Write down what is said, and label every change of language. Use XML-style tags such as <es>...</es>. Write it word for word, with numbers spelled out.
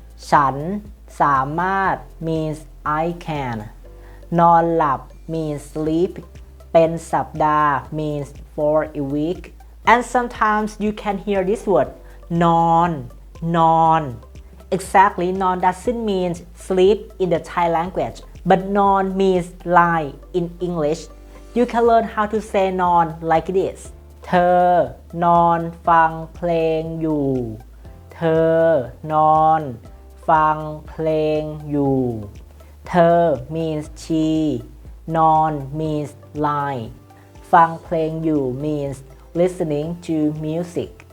<th>ฉันสามารถ</th> <en>means I can</en> <th>นอนหลับ</th> <en>means sleep</en> <th>เป็นสัปดาห์</th> <en>means for a week and sometimes you can hear this word</en> <th>นอนนอน</th> <en>Exactly, non doesn't mean sleep in the Thai language, but non means lie in English. You can learn how to say non like this.</en> <th>เธอนอนฟังเพลงอยู่เธอนอนฟังเพลงอยู่เธอ</th> <en>means she. Non means lie.</en> <th>ฟังเพลงอยู่</th> <en>means listening to music.</en>